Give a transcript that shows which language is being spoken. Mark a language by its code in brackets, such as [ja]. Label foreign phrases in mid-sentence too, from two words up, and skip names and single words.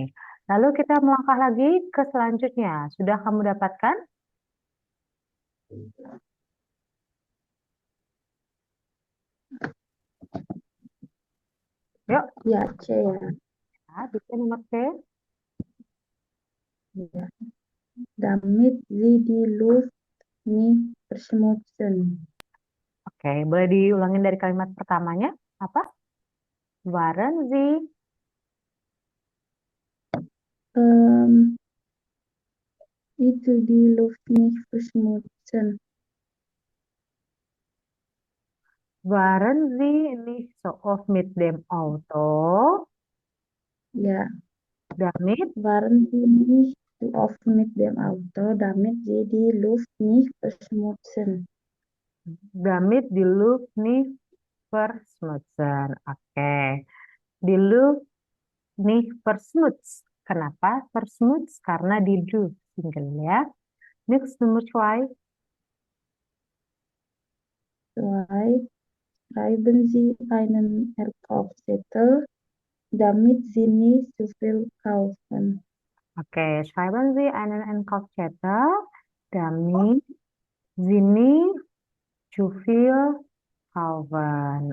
[id] Lalu kita melangkah lagi ke selanjutnya. Sudah kamu dapatkan? Yuk, ya C ya. ya, bisa nomor C. Ya. [de] Damit sie die Luft nicht verschmutzen. [id] Oke, boleh diulangin dari kalimat pertamanya? Apa? [de] Waren Sie, Ähm, itu die Luft nicht verschmutzen. waren Sie nicht so oft mit dem Auto? Ja, Damit, waren sie nicht zu oft mit dem Auto, damit sie die Luft nicht verschmutzen. damit die Luft nicht verschmutzen. Oke, die Luft nicht verschmutzt. [id] Kenapa verschmutzt? Karena di Luft single ya. [de] Next nummer 2. Zwei, schreiben Sie einen Verkaufszettel, damit Sie nicht zu viel kaufen. Oke, schreiben Sie einen Einkaufszettel, damit Sie nicht zu viel kaufen.